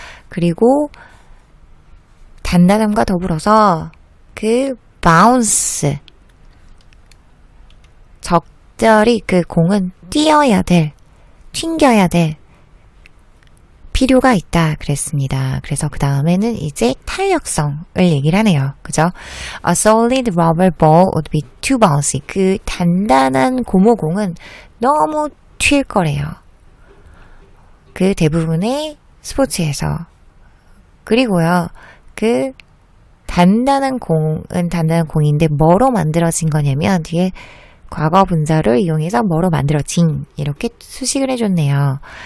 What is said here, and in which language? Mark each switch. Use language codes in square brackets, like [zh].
[ko] 그리고 단단함과 더불어서 그 바운스 적절히 그 공은 튕겨야 될 필요가 있다 그랬습니다. 그래서 그 다음에는 이제 탄력성을 얘기를 하네요. 그죠? [en] A solid rubber ball would be too bouncy. [ko] 그 단단한 고무공은 너무 튈 거래요. 그 대부분의 스포츠에서. 그리고요, 그 단단한 공인데 뭐로 만들어진 거냐면 뒤에 과거 분사를 이용해서 뭐로 만들어진 이렇게 수식을 해줬네요.